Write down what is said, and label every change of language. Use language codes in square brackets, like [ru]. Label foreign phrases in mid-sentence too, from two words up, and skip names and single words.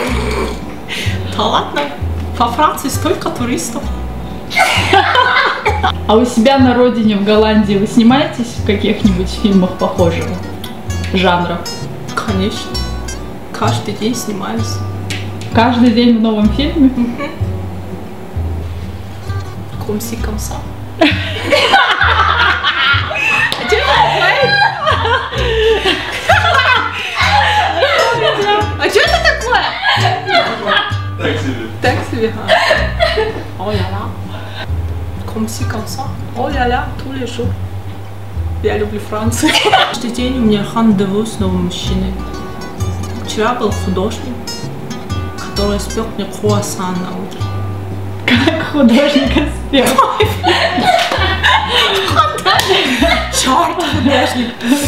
[ru] Да ладно, во Франции столько туристов. А у себя на родине, в Голландии, вы снимаетесь в каких-нибудь фильмах похожего жанра? Конечно. Каждый день снимаюсь. Каждый день в новом фильме? [fr] Comme ci, comme ça. [ru] А что это такое? Так себе. Так себе, [fr] oh là là. Comme ci, comme ça. oh là là, tous les jours. [ru] Я люблю Францию. Каждый день у меня рандеву с новым мужчиной. Вчера был художник, который испек мне круассан на утро. Как художник испек? Черт, художник.